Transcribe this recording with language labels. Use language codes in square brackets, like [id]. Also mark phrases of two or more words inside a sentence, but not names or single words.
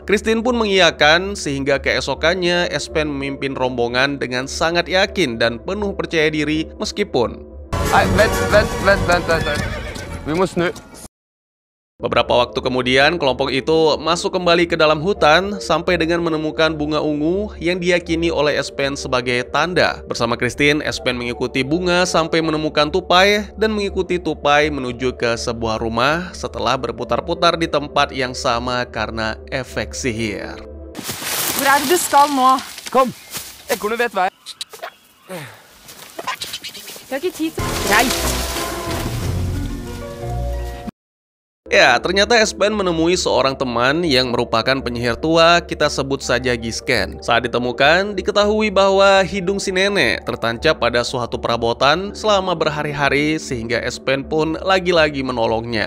[id] Christine pun mengiyakan sehingga keesokannya Espen memimpin rombongan dengan sangat yakin dan penuh percaya diri meskipun beberapa waktu kemudian kelompok itu masuk kembali ke dalam hutan sampai dengan menemukan bunga ungu yang diyakini oleh Espen sebagai tanda. Bersama Christine, Espen mengikuti bunga sampai menemukan tupai dan mengikuti tupai menuju ke sebuah rumah setelah berputar-putar di tempat yang sama karena efek sihir. [no] Hvor er det du skal nå? Kom, ekornet vet vei. Jeg har ikke tid til... Greit. [id] Ya, ternyata Espen menemui seorang teman yang merupakan penyihir tua, kita sebut saja Gisken. Saat ditemukan, diketahui bahwa hidung si nenek tertancap pada suatu perabotan selama berhari-hari sehingga Espen pun lagi-lagi menolongnya.